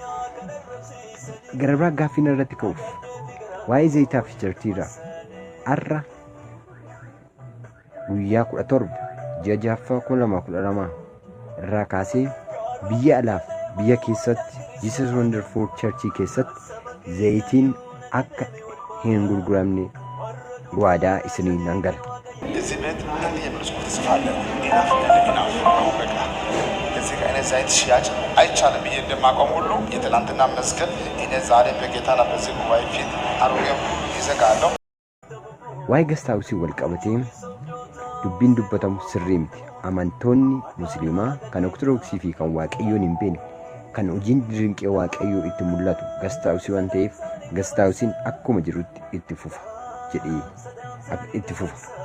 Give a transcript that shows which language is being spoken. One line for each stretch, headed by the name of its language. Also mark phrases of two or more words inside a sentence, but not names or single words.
Oromo: Gara biraa gaaffiin irratti ka'uuf waa'ee zayitaa fi jartiirraa har'a guyyaa 17 ji'a 6/2012 irraa kaasee biyya alaaf biyya keessatti Jesus Wonderful Church keessatti zayitiin akka hin gurguramne waadaa isiniin nan gala.
Amharic: እዚህ ቤት አንድ የብርጭቆ ተስፋ አለ ኢናፍ አሁን በቃ እዚህ ከእኔ ዘይት ሽያጭ አይቻልም ብዬ እንደማቆም ሁሉ የትላንትና መስቀል እኔ ዛሬ በጌታና በዚህ ጉባኤ ፊት አሮጌም ይዘጋለሁ።
Oromo: Waa'ee gastaawusii wal qabatee dubbiin dubbatamu sirrii miti. Amantoonni musliimaa kan ortodoksii fi kan waaqayyoon hin beekne kan hojiin dinqii waaqayyoo itti mul'atu gastaawusii waan ta'eef gastaawusiin akkuma jirutti itti fufa jedhee itti fufa.